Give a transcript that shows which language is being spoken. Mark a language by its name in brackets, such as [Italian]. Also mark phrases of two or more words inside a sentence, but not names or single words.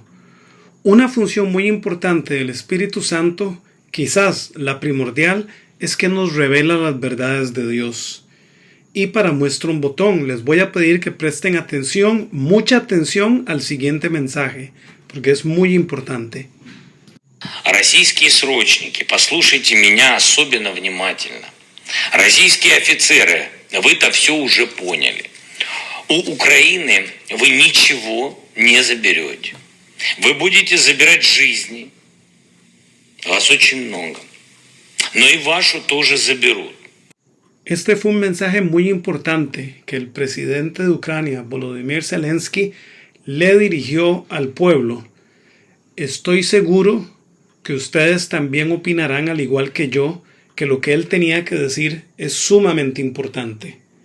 [Spanish] Una función muy importante del Espíritu Santo, quizás la primordial, es que nos revela las verdades de Dios. Y para muestra un botón, les voy a pedir que presten atención, mucha atención al siguiente mensaje, porque es muy importante. [Russian] Российские срочники, послушайте меня особенно внимательно. Российские офицеры, вы-то все уже поняли. У Украины вы ничего не заберете. Вы будете забирать жизни. Вас очень много. Но и вашу тоже заберут. [Spanish] Este fue un mensaje muy importante que el presidente de Ucrania, Volodymyr Zelensky, le dirigió al pueblo. Estoy seguro que ustedes también opinarán, al igual que yo, que lo que él tenía que decir es sumamente importante.